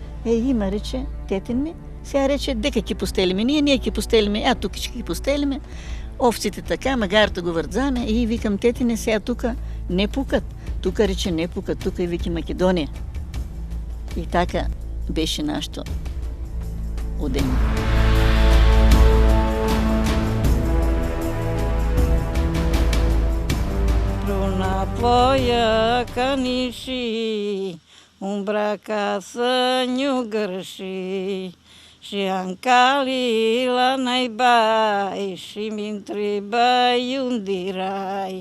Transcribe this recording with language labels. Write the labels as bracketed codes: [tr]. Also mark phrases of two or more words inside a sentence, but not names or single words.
[mk] Има, рече, тетен ми, Сега рече, дека ќе постелиме, ние ќе постелиме, тука ќе ги постелиме, овците така, магарта го врдзаме и викам, тетине, сега тука не пукат. Тука рече, не пукат, тука и вики Македонија. И така беше нашето одење. [rup] Luna ploia caniși, umbra ca să nu gărși, și ancali la naibai, și mi întrebai unde erai.